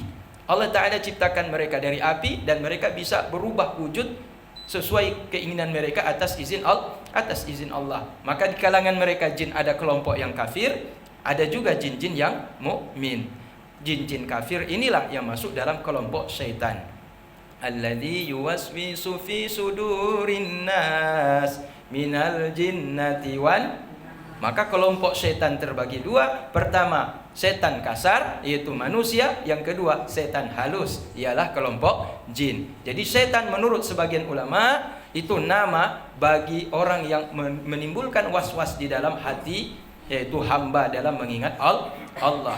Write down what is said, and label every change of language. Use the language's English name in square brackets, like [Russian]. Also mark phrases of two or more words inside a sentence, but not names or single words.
[Indonesian] Allah Ta'ala ciptakan mereka dari api, dan mereka bisa berubah wujud sesuai keinginan mereka atas izin Allah. Maka di kalangan mereka jin ada kelompok yang kafir, ada juga jin-jin yang mukmin. Jin-jin kafir inilah yang masuk dalam kelompok syaitan. [Arabic] الذي يوسوس في صدور الناس من الجنة وان. [Indonesian] Maka kelompok setan terbagi dua. Pertama, setan kasar, yaitu manusia. Yang kedua, setan halus, ialah kelompok jin. Jadi setan menurut sebagian ulama itu nama bagi orang yang menimbulkan was-was di dalam hati, yaitu hamba dalam mengingat Allah.